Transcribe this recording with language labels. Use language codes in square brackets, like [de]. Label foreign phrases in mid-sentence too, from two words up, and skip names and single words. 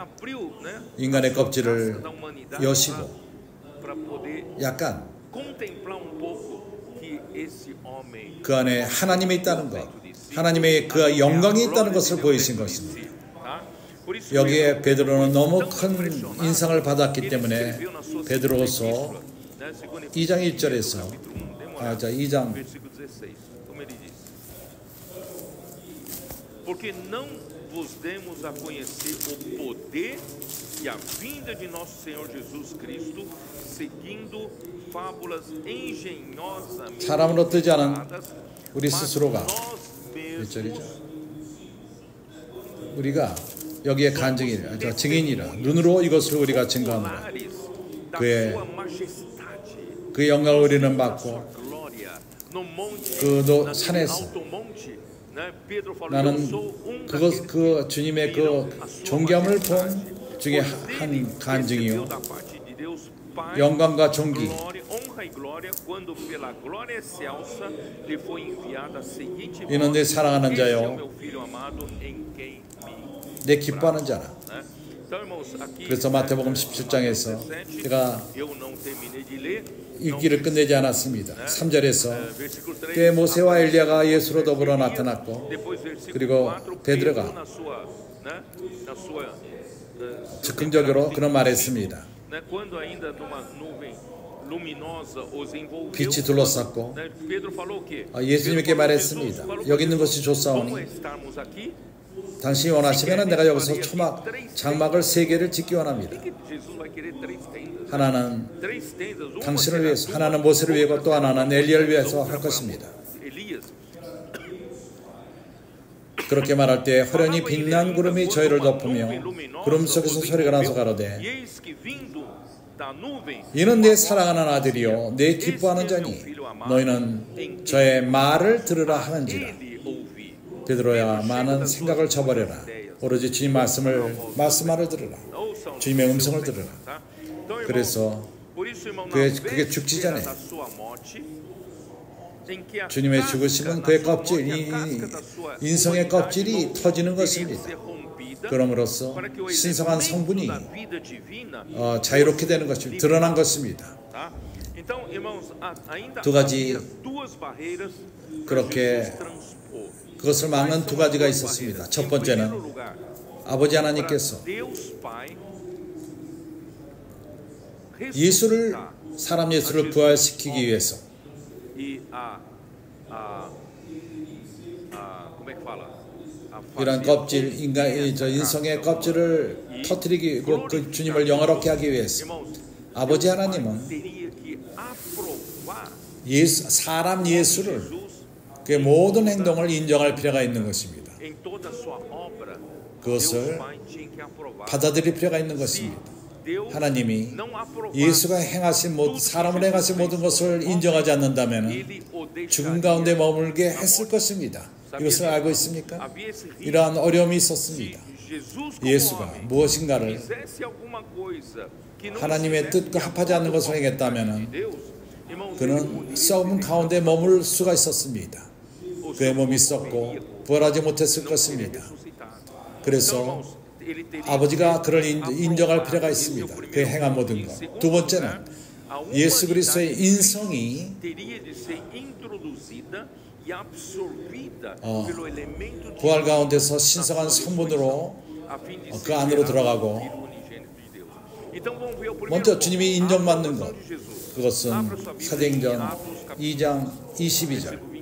[ko] 인간의 껍질을 여시고 약간 그 안에 하나님이 있다는 것, 하나님의 그 영광이 있다는 것을 보이신 것입니다. 여기에 베드로는 너무 큰 인상을 받았기 때문에 베드로서 2장 1절에서 2장 [pt] vos demos a conhecer o poder e a vinda de nosso Senhor Jesus Cristo, seguindo fábulas engenhosamente [ko] 사람으로 뜨지 않은 [pt] contadas, [ko] 우리 [pt] mas [ko] 스스로가 [pt] nós [ko] 몇 절이죠? [pt] mesmos [ko] 우리가 여기에 간증이라, 증인이라 눈으로 이것을 우리가 증거하노라. [pt] oculares da [ko] 그의 [pt] sua majestade, [ko] 그 영광을 우리는 [pt] da sua [ko] 받고 [pt] glória, no monte, [ko] 그 [pt] naquele [ko] 산에서 [pt] alto monte, né? Pedro falou, eu [ko] 나는 [pt] sou [ko] 그것 [pt] daqueles [ko] 그 [pt] que [ko] 주님의 [pt] viram [ko] 그 [pt] a sua [ko] 존귀함을 [pt] majestade. [ko] 본 중에 [pt] Pois dele [ko] 한 간증이요. [pt] recebeu da parte de Deus Pai [ko] 영광과 존귀. [pt] glória, honra e glória, quando pela glória excelsa lhe foi enviada a seguinte voz: [ko] 이는 내 사랑하는 [pt] Este é o [ko] 자요, [pt] meu filho amado em quem [ko] 내 기뻐하는 자라. [pt] né? Então, irmãos, aqui [ko] 그래서 마태복음 17장에서 제가 [pt] eu não terminei de ler. [ko] 읽기를 끝내지 않았습니다. 3절에서 [pt] Versículo 3, [ko] 때 모세와 엘리야가 예수로 더불어 나타났고 [pt] depois versículo [ko] 그리고 [pt] 4, [ko] 베드로가 [pt] Pedro na sua [ko] 즉흥적으로 그런 말했습니다. [pt] né, quando ainda numa nuvem luminosa os envolveu, [ko] 빛이 둘러쌌고 [pt] né, Pedro falou o quê? [ko] 예수님께 [pt] Pedro falou, [ko] 말했습니다. [pt] Jesus falou [ko] 여기 있는 [pt] para [ko] 것이 [pt] Jesus, [ko] 좋사오니 [pt] como estarmos aqui, [ko] 당신이 원하시면 내가 여기서 장막을 3개를 짓기 원합니다. [pt] que Jesus vai querer três tendas. [ko] 하나는 [pt] Três tendas, uma [ko] 당신을 [pt] será [ko] 위해서, [pt] tua, [ko] 하나는 모세를 위하고 [pt] outra [ko] 또 하나는 [pt] será [ko] 엘리야를 [pt] Moisés, [ko] 위해서 [pt] outra [ko] 할 [pt] para [ko] 것입니다. [pt] Elias. [ko] 그렇게 말할 때 호련히 빛난 구름이 저희를 덮으며 구름 속에서 소리가 나서 가로되 [pt] eis que vindo da nuvem, [ko] 이는 내 사랑하는 아들이요 내 기뻐하는 자니 너희는 저의 말을 들으라 하는지라. [pt] ele ouvi. [ko] 베드로야 많은 생각을 저버려라. 오로지 주님 말씀을 들으라. [pt] Ouçam [ko] 주님의 [pt] seu [ko] 음성을 [pt] Senhor, [ko] 들으라. [pt] tá? Então, irmãos, [ko] 그래서 [pt] por isso, irmão, na [ko] 그게 죽기 [pt] véspera [ko] 전에 [pt] da sua morte, em que a [ko] 주님의 [pt] casca, [ko] 죽으심은 [pt] na [ko] 그의 [pt] sua [ko] 껍질, [pt] morte, a [ko] 이 [pt] casca da sua [ko] 인성의 [pt] humanidade [ko] 껍질이 [pt] não [ko] 터지는 [pt] teria [ko] 것입니다. [pt] que ser rompida, [ko] 그럼으로써 [pt] para que o [ko] 신성한 [pt] elemento [ko] 성분이 [pt] da vida divina [ko] 자유롭게 되는 것입니다. 드러난 것입니다. [pt] tá? Então, irmãos, ainda [ko] 두 가지 [pt] havia duas barreiras [ko] 그렇게 [pt] Jesus transpor. [ko] 그것을 막는 두 가지가 있었습니다. 첫 번째는 아버지 하나님께서 [pt] Deus Pai [ko] 예수를 사람 예수를 부활시키기 위해서 [pt] e como é que fala? [ko] 이런 껍질 인성의 껍질을 터뜨리고 그 주님을 영화롭게 하기 위해서 아버지 하나님은 [pt] teria que aprovar [ko] 사람 예수를 [pt] Jesus [ko] 그 모든 행동을 인정할 필요가 있는 것입니다. [pt] em toda a sua obra. [ko] 그것을 [pt] Deus Pai tinha que aprovar. [ko] 받아들일 필요가 있는 것입니다. [pt] Deus [ko] 하나님이 [pt] não aprovar, [ko] 예수가 행하신 모든 사람을 행하신 모든 것을 인정하지 않는다면 [pt] ele o [ko] 죽음 [pt] deixaria. [ko] 가운데 머물게 했을 것입니다. 이것을 알고 있습니까? [pt] Havia esse risco. [ko] 이러한 어려움이 있었습니다. [pt] Se Jesus como [ko] 예수가 [pt] homem [ko] 무엇인가를 [pt] fizesse alguma coisa que não [ko] 하나님의 [pt] estivesse [ko] 뜻과 [pt] de [ko] 합하지 않는 [pt] acordo [ko] 것을 [pt] com a [ko] 행했다면 [pt] Deus, irmãos, [ko] 그는 썩은 가운데 머물 수가 있었습니다. 그의 몸이 썩고 부활하지 못했을 것입니다. 그래서 아버지가 그를 인정할 필요가 있습니다. 그의 행한 모든 것. 두 번째는 예수 그리스도의 인성이 부활 가운데서 신성한 성분으로 그 안으로 들어가고 먼저 주님이 인정받는 것, 그것은 사도행전 2장 22절